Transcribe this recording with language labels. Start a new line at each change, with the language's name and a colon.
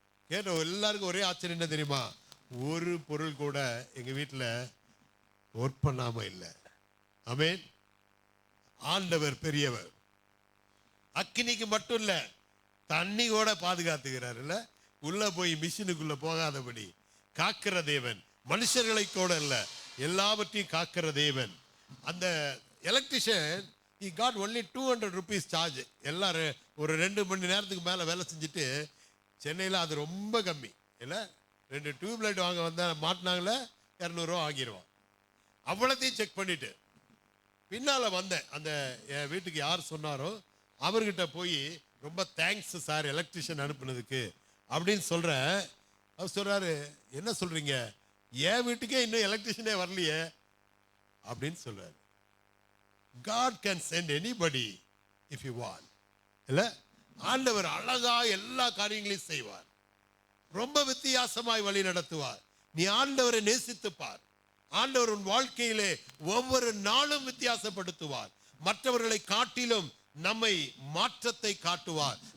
Tamil: கேட்ட எல்லாருக்கும் ஒரே ஆச்சரியம் என்ன தெரியுமா, ஒரு பொருள் கூட எங்கள் வீட்டில் ஒர்க் பண்ணாமல் இல்லை. ஆமென். ஆண்டவர் பெரியவர். அக்கினிக்கு மட்டும் இல்ல, தண்ணி கூட பாதுகாத்துக்கிறார் இல்ல, உள்ள போய் மிஷினுக்குள்ள போகாதபடி காக்கிற தேவன். மனுஷர்களை கூட இல்ல, எல்லாவற்றையும் காக்கிற தேவன். அந்த electrician
English: he got only 200 rupees
Tamil: charge. எல்லாரும் ஒரு 2 மணி நேரத்துக்கு மேல வேலை செஞ்சுட்டு, சென்னையில் அது ரொம்ப கம்மி இல்ல, 2 டியூப் லைட் வாங்க வந்தா மாட்டினாங்களே 200 ரூபா வாங்கிடுவான். அவ்வளோத்தையும் செக் பண்ணிட்டு பின்னால வந்தேன். அந்த என் வீட்டுக்கு யார் சொன்னாரோ அவர்கிட்ட போய், ரொம்ப தேங்க்ஸ் சார் எலக்ட்ரிஷியன் அனுப்புனதுக்கு அப்படின்னு சொல்கிறேன். அவர் சொல்கிறாரு, என்ன சொல்கிறீங்க, என் வீட்டுக்கே இன்னும் எலக்ட்ரிஷியனே வரலையே அப்படின்னு சொல்கிறார்.
English: God can send anybody if you want.
Tamil: இல்லை, ஆண்டவர் அழகா எல்லா காரியங்களையும் செய்வார், ரொம்ப வித்தியாசமாய் வழி நடத்துவார். நீ ஆண்டவரை நேசித்துப்பார். ஆண்டவர் உன் வாழ்க்கையிலே ஒவ்வொரு நாளும் வித்தியாசப்படுத்துவார். மற்றவர்களை காட்டிலும் நம்மை மாற்றத்தை காட்டுவார்.